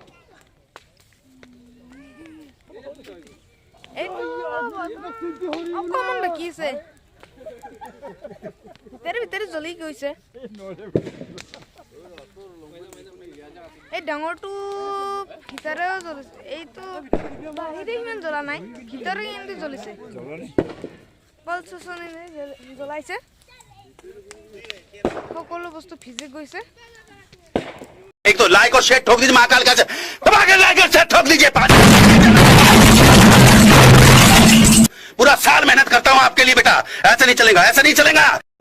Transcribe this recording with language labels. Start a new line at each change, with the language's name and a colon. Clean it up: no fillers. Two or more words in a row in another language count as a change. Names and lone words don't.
Assamese: এইটো অকণমান বাকী আছে ভিতৰে জ্বলি গৈছে এই ডাঙৰটো ভিতৰেও জ্বলিছে এইটো বাহিৰে ইমান জ্বলা নাই ভিতৰে কিন্তু জ্বলিছে বল চুচনি জ্বলাইছে সকলো বস্তু ভিজি গৈছে
Hindi: एक तो लाइक और शेयर ठोक दीजिए महाकाल का लाइक और शेयर ठोक दीजिए पूरा साल मेहनत करता हूँ आपके लिए बेटा ऐसा नहीं चलेगा